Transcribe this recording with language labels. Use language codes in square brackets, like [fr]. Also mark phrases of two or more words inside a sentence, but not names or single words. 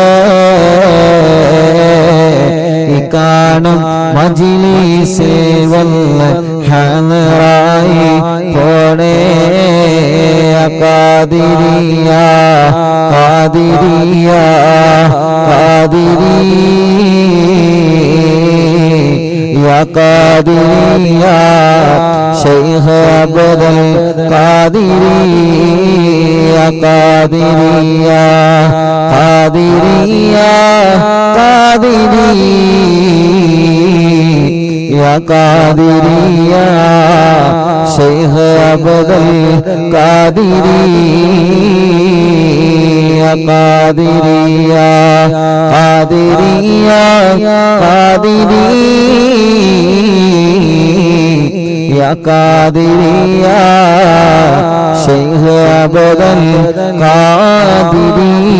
[ml] ഇക്കാണും മജ്‌ലിസിൽ വല്ല ഹാളറായി പോണേ ഖാദിരിയ ഖാദിരിയ ഖാദിരിയ ഖാദിരിയ ശൈഖ് അബ്ദുൽ ഖാദിരിയ ഖാദിരിയ [ar] ഖാദിരിയ ഖാദിരിയ يا قادري يا شيخ عبد القادري يا قادري يا قادري يا قادري يا قادري يا شيخ عبد القادري.